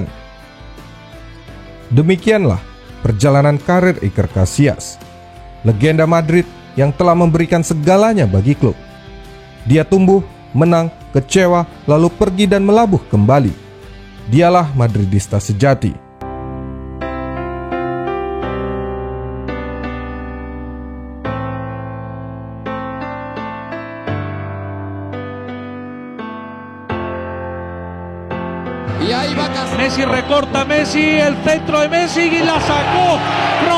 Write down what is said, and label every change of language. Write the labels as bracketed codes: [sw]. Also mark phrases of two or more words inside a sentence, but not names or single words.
[id] Demikianlah perjalanan karir Iker Casillas, legenda Madrid yang telah memberikan segalanya bagi klub. Dia tumbuh, menang, kecewa, lalu pergi dan melabuh kembali. Dialah Madridista sejati. [es] Y ahí va Casillas. Messi recorta, Messi, el centro de Messi y la sacó.